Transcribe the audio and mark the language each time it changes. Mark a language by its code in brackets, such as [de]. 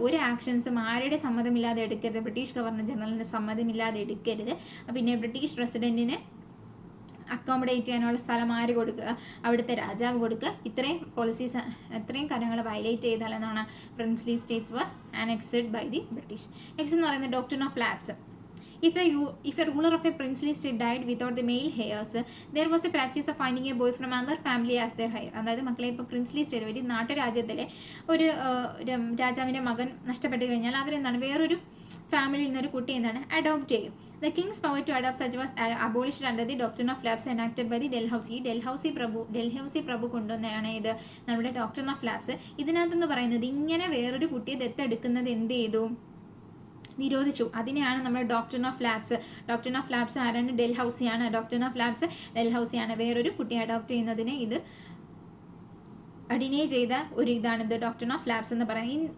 [ml] ഒരു ആക്ഷൻസും ആരുടെ സമ്മതമില്ലാതെ എടുക്കരുത്? ബ്രിട്ടീഷ് ഗവർണർ ജനറലിൻ്റെ സമ്മതമില്ലാതെ എടുക്കരുത്. പിന്നെ ബ്രിട്ടീഷ് റെസിഡൻറ്റിന് അക്കോമഡേറ്റ് ചെയ്യാനുള്ള സ്ഥലം ആര് കൊടുക്കുക? അവിടുത്തെ രാജാവ് കൊടുക്കുക. ഇത്രയും പോളിസീസ്, ഇത്രയും കാര്യങ്ങൾ വയലേറ്റ് ചെയ്താൽ എന്നാണ് [en] Princely states was annexed by the British. [ml] Next എന്ന് പറയുന്നത് doctrine of labs. [en] If a ruler of a princely state died without the male heirs, there was a practice of finding a boy from another family as their heir. [ml] അതായത് മക്കളെ ഇപ്പോൾ princely state, ഒരു നാട്ടുരാജ്യത്തിലെ ഒരു രാജാവിൻ്റെ മകൻ നഷ്ടപ്പെട്ട് കഴിഞ്ഞാൽ അവരെന്താണ്? വേറൊരു ഫാമിലിയിൽ നിന്നൊരു കുട്ടി എന്താണ്? അഡോപ്റ്റ് ചെയ്യും. [en] The king's power to adopt such was abolished under the doctrine of lapse enacted by the [ml] Dalhousie പ്രഭു കൊണ്ടുവന്നതാണ് ഇത് നമ്മുടെ ഡോക്ട്രിൻ ഓഫ് ലാപ്സ്. ഇതിനകത്തെന്ന് പറയുന്നത് ഇങ്ങനെ വേറൊരു കുട്ടിയെ ദത്തെടുക്കുന്നത് എന്ത് ചെയ്തു? നിരോധിച്ചു. അതിനെയാണ് നമ്മൾ doctrine of lapse. Doctrine of lapse ആരാണ്? ഡൽഹൌസിയാണ്. Doctrine of lapse ഡൽഹൌസിയാണ്. വേറൊരു കുട്ടിയെ അഡോപ്റ്റ് ചെയ്യുന്നതിന് ഇത് അഡിനേ ചെയ്ത ഒരു ഇതാണ് ഇത് ഡോക്ട്രിൻ ഓഫ് ലാപ്സ് എന്ന് പറയുന്നത്.